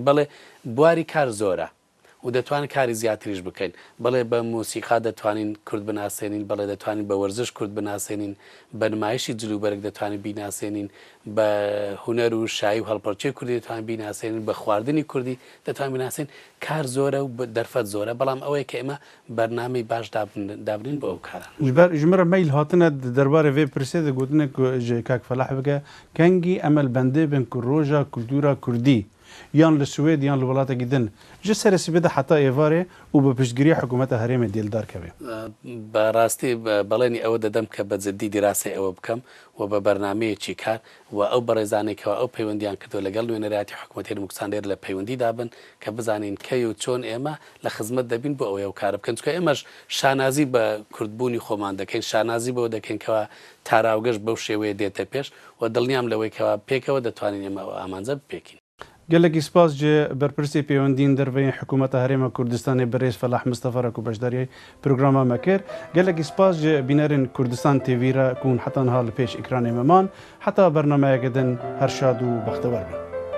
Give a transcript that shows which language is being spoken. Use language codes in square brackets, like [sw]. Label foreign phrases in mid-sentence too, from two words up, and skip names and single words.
[ckb] بەڵێ بواری کار زۆرە و دەتوانین کاری زیاتریش بکەین بەڵێ بە موسیقا دەتوانین کورد بناسێنین بەڵێ دەتوانین بە وەرزش کورد بناسێنین بە نمایشی جلوبەرگ دەتوانین بیناسێنین بە هونەر و شایی و هەڵپەرچەی کوردی دەتوانین بیناسێنین بە خواردنی کوردی دەتوانین بیناسێن کار زۆرە و دەرفەت زۆرە بەڵام ئەوەیە کە ئێمە بەرنامەی باش دابنین بۆ ئەو کارە [ku] ژمرە مەیل هاتنە دەربارەی vê pirsê de gotinê ku ji Kak Felah bike kengî emelbendê bin ku roja kultura Kurdî yan li Swêd yan li welatekî din ji seresîbê de heta êvarê û bi piştgiriya hikûmeta herêmê dêldar keve. [ckb] بەڕاستی بەڵێنی ئەوە دەدەم کە بە جددی دیراسی ئەوە بکەم و بە بەرنمەیەکی کار و ئەو بەڕێزانێکەوە ئەو پەیوەندیان کردو لەگەڵ نوێنەرایەتی حکوومەتی هەرێمی کوردستان لێرە لە پەیوەندی دابن کە بزانین کەی و چۆن ئێمە لە خزمەت دەبین بۆ ئەوەی ئەو کارە بکەن چونکە ئێمەش شانازی بە کوردبوونی خۆمان دەکەین شانازی بەوە دەکەین کەەوە تاراوگەشت بەو شێوەیە دێتە پێش و دڵنیام لەوەی کەەوە پێکەوە دەتوانین ئێمە ئامانجە بپێکین. [ku] gelekî spas ji berpirsê pêwendiyên derveyên hikûmeta Herêma Kurdistanê birêz Felah Mistefa re ku beşdariyê programa me kir gelekî spas ji bînerên Kurdistan TV re ku hûn heta niha li pêş ekranê me man heta bernameyekê din her şad û bextewar bin.